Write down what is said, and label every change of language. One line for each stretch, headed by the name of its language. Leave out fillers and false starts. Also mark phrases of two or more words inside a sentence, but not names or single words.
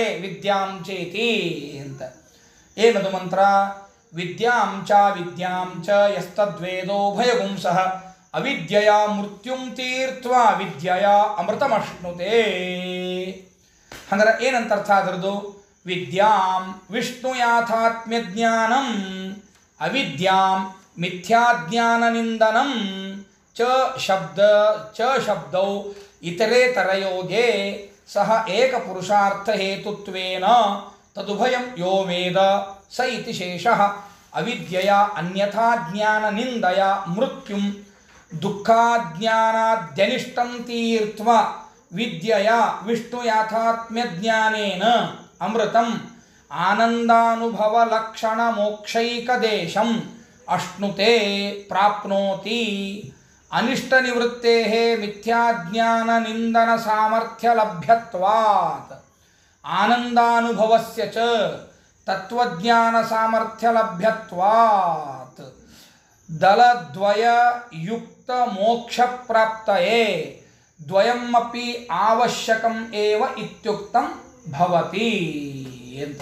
Sanskrit: ವಿದ್ಯಾಂ ಚೇತಿ
Kannada: ಅಂತ. ಏನದು ಮಂತ್ರ?
Sanskrit: ವಿದ್ಯಾಂ ಚ ಯಸ್ತದ್ವೇದೋ ಭಯಗುಂಸಃ ಅವಿದ್ಯೆಯ ಮೃತ್ಯುಂ ತೀರ್ತ್ವಾ ವಿದ್ಯೆಯ ಅಮೃತಮಶ್ನುತೆ.
Kannada: ಹಂಗಾರೆ ಏನಂತ ಅರ್ಥ ಅದರದು?
Sanskrit: ವಿದ್ಯಾಂ ವಿಷ್ಣು ಯಾಥಾತ್ಮ್ಯ ಜ್ಞಾನಂ, ಅವಿದ್ಯಾಂ ಮಿಥ್ಯಾಜ್ಞಾನನಿಂದನಂ ಚ ಶಬ್ದೌ ಇತರೇತರಯೋಗೆ ಸಹ ಏಕ ಪುರುಷಾರ್ಥ ಹೇತುತ್ವೇನ ತದುಭಯಂ ಯೋ ವೇದ ಸ ಇತಿ ಶೇಷಃ. ಅವಿದ್ಯೆಯ ಅನ್ಯಥಾ ಜ್ಞಾನನಿಂದಯ ಮೃತ್ಯುಂ ದುಃಖಾಜ್ಞಾನಾದ್ಯನಿಷ್ಟಂ ತೀರ್ತ್ವಾ ವಿದ್ಯೆಯ ವಿಷ್ಣು ಯಾಥಾತ್ಮ್ಯ ಜ್ಞಾನೇನ ಅಮೃತಂ ಆನಂದಾನುಭವ ಲಕ್ಷಣ ಮೋಕ್ಷೈಕದೇಶಂ ಅಶ್ನುತೆ ಪ್ರಾಪ್ನೋತಿ. ಅನಿಷ್ಟ ನಿವೃತ್ತೇ ಮಿಥ್ಯಾಜ್ಞಾನ ನಿಂದನ ಸಾಮರ್ಥ್ಯ ಲಭ್ಯತ್ವಾತ್ ಆನಂದಾನುಭವಸ್ಯ ಚ ತತ್ವಜ್ಞಾನ ಸಾಮರ್ಥ್ಯ ಲಭ್ಯತ್ವಾತ್ ದಲದ್ವಯ ಯುಕ್ತ ಮೋಕ್ಷ ಪ್ರಾಪ್ತಯೇ ದ್ವಯಮಪಿ ಅವಶ್ಯಕಂ ಏವ ಇತ್ಯುಕ್ತಂ ಭವತಿ ಅಂತ.